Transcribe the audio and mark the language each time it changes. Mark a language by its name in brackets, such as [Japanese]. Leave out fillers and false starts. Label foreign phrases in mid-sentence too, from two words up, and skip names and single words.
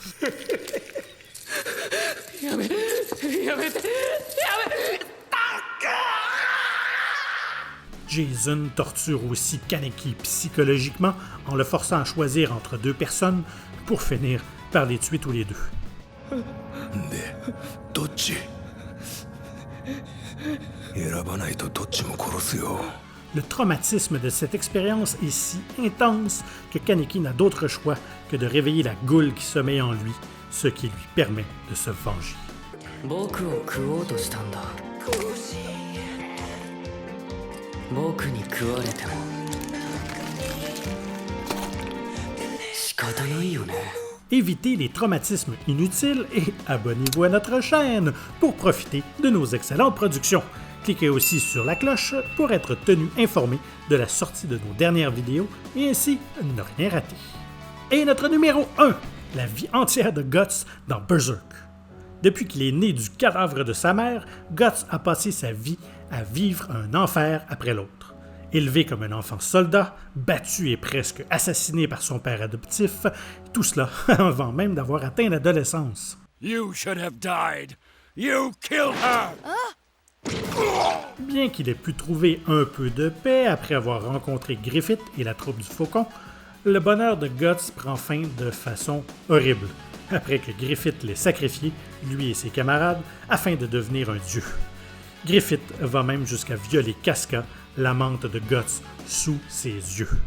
[French] Jason torture aussi Kaneki psychologiquement en le forçant à choisir entre deux personnes pour finir par les tuer tous les deux. [Japanese] でどっち選ばないとどっちも殺すよ [French] Le traumatisme de cette expérience est si intense que Kaneki n'a d'autre choix que de réveiller la goule qui sommeille en lui, ce qui lui permet de se venger. [Japanese] 僕を食おうとしたんだ僕に食われても仕方ないよね [French] Évitez les traumatismes inutiles et abonnez-vous à notre chaîne pour profiter de nos excellentes productions. Cliquez aussi sur la cloche pour être tenu informé de la sortie de nos dernières vidéos et ainsi ne rien rater. Et notre numéro 1, la vie entière de Guts dans Berserk. Depuis qu'il est né du cadavre de sa mère, Guts a passé sa vie à vivre un enfer après l'autre. Élevé comme un enfant soldat, battu et presque assassiné par son père adoptif, tout cela avant même d'avoir atteint l'adolescence. [English] You should have died. You killed her. [French] Bien qu'il ait pu trouver un peu de paix après avoir rencontré Griffith et la troupe du Faucon, le bonheur de Guts prend fin de façon horrible, après que Griffith l'ait sacrifié, lui et ses camarades, afin de devenir un dieu. Griffith va même jusqu'à violer Casca, l'amante de Guts, sous ses yeux.